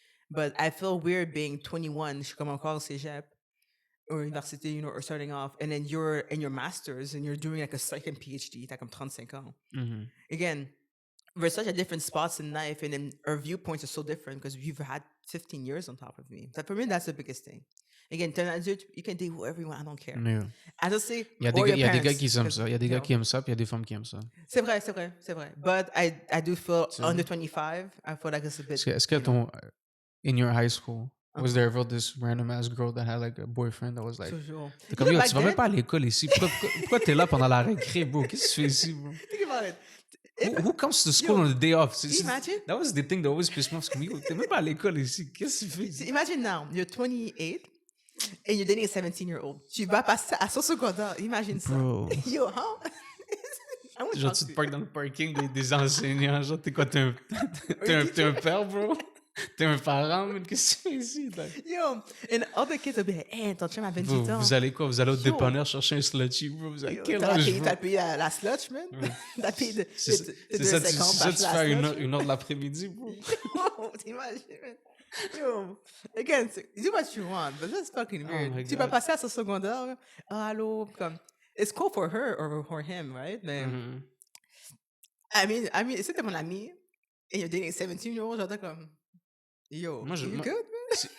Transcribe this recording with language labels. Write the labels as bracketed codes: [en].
[en] But I feel weird being 21, [fr] je suis comme encore au cégep [en] or university, you know, or starting off, and then you're in your master's and you're doing like a second PhD, [fr] t'as comme 35 ans. [en] Again, we're such at different spots in life, and then our viewpoints are so different because you've had 15 years on top of me. So for me, that's the biggest thing. Again, [fr] t'es un adulte, [en] you can date whoever you want, I don't care. [fr] Mais [en] I just say, [fr] il y a des gars qui aiment ça. Il y a des gars qui aiment ça, puis il y a des femmes qui aiment ça. C'est vrai. [en] But I do feel under 25, I feel like it's a bit. [fr] Est-ce que [en] in your high school, was there ever this random ass girl that had like a boyfriend that was like, [fr] Toujours. t'es comme, yo, tu vas même pas à l'école ici. Pourquoi t'es là pendant la récré, bro? Qu'est-ce que tu fais ici, bro? [en] Think about it. Who comes to school on the day off? Imagine. That was the thing that always pissed me off. [fr] Yo, t'es même pas à l'école ici. Qu'est-ce que tu fais ici? [en] Imagine now, you're 28 and you're dating a 17-year-old. [fr] Tu vas passer à son secondaire. Imagine ça. Bro. Yo, huh? Genre, tu te parques dans le parking des enseignants. Genre, t'es quoi? T'es un père, bro? T'es un parent, mais qu'est-ce que tu fais ici? [en] Yo, and other kids will be like, hey, [fr] ton chum a 28 ans. Vous allez quoi? Vous allez au dépanneur chercher un slutty, bro? Vous avez quel âge, bro? T'as payé la slutch, man? T'as payé de C'est ça, tu fais une heure de l'après-midi, bro? Yo, t'imagines, man? [en] Yo, again, do what you want, but that's fucking weird. [fr] Tu vas passer à son secondaire, allô, comme, [en] it's cool for her or for him, right? Mais, I mean, [fr] si t'es mon ami [en] and you're dating a 17-year-old, [fr] j'entends comme, [en] yo, you good, man?